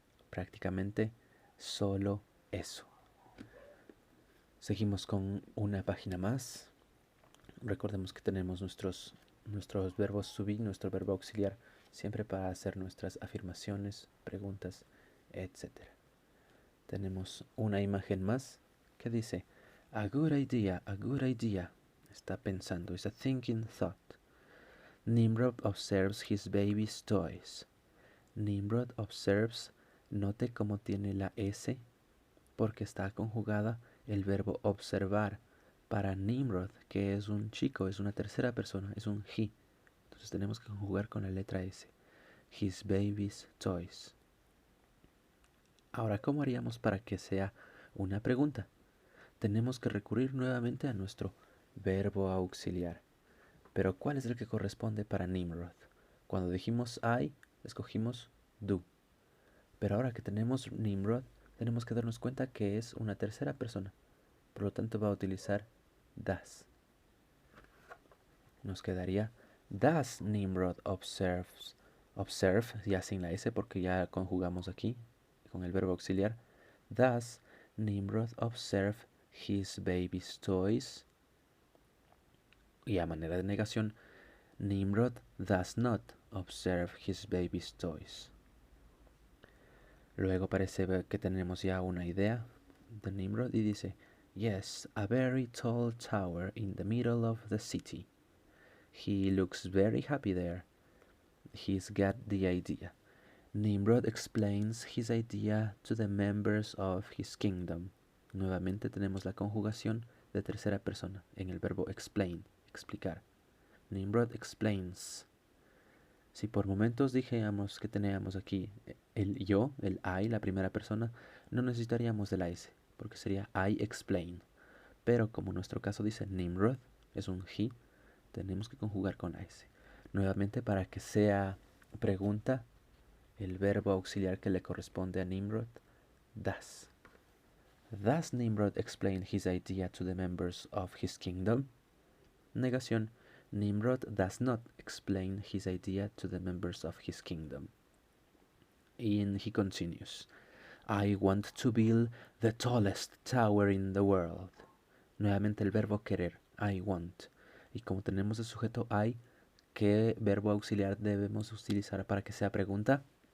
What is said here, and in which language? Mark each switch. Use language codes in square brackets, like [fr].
[es] Prácticamente solo eso. Seguimos con una página más. Recordemos que tenemos nuestros verbos to be, nuestro verbo auxiliar, siempre para hacer nuestras afirmaciones, preguntas, etc. Tenemos una imagen más que dice, [en] a good idea, a good idea. [es] Está pensando, [en] is a thinking thought. Nimrod observes his baby's toys. Nimrod observes, [es] note cómo tiene la S, porque está conjugada el verbo observar para Nimrod, que es un chico, es una tercera persona, es un he. Entonces tenemos que conjugar con la letra S. [en] His baby's toys. [es] Ahora, ¿cómo haríamos para que sea una pregunta? Tenemos que recurrir nuevamente a nuestro verbo auxiliar. Pero ¿cuál es el que corresponde para Nimrod? Cuando dijimos I, escogimos do. Pero ahora que tenemos Nimrod, tenemos que darnos cuenta que es una tercera persona. Por lo tanto va a utilizar does. Nos quedaría [en] does Nimrod observe, [es] ya sin la S porque ya conjugamos aquí con el verbo auxiliar. [en] Does Nimrod observe his baby's toys? [es] Y a manera de negación, [en] Nimrod does not observe his baby's toys. [es] Luego parece que tenemos ya una idea de Nimrod y dice, [en] yes, a very tall tower in the middle of the city. He looks very happy there. He's got the idea. Nimrod explains his idea to the members of his kingdom. [es] Nuevamente tenemos la conjugación de tercera persona en el verbo explain, explicar. [en] Nimrod explains. [es] Si por momentos dijéramos que teníamos aquí el yo, el I, la primera persona, no necesitaríamos de la S, porque sería [en] I explain. [es] Pero como nuestro caso dice Nimrod, es un he, tenemos que conjugar con la S. Nuevamente, para que sea pregunta, el verbo auxiliar que le corresponde a Nimrod, does. [en] Does Nimrod explain his idea to the members of his kingdom? [es] Negación. [en] Nimrod does not explain his idea to the members of his kingdom. And he continues, I want to build the tallest tower in the world. [es] Nuevamente el verbo querer, [en] I want. [es] Y como tenemos el sujeto I, ¿qué verbo auxiliar debemos utilizar para que sea pregunta?